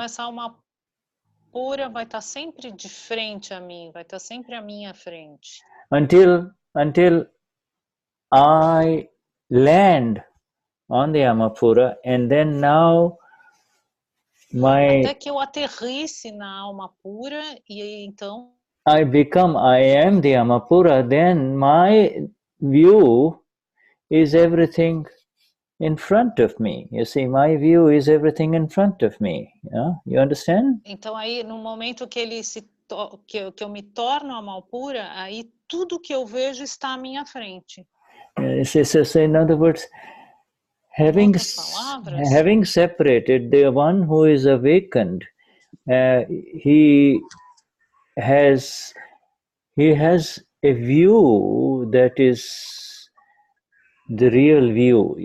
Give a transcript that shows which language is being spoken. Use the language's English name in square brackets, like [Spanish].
[Portuguese] Então essa alma pura vai estar sempre de frente a mim, vai estar sempre à minha frente. [English] Until I land on the Amapura, and then now [Portuguese] até que eu aterrisse na alma pura e então [English] I am the Amapura, then my view is everything in front of me. You see, my view is everything in front of me. Yeah? You understand? [Portuguese] Então aí, no momento que que eu me torno Amapura, aí tudo que eu vejo está à minha frente. [English] So in other words, having separated the one who is awakened, he has a view that is the real view.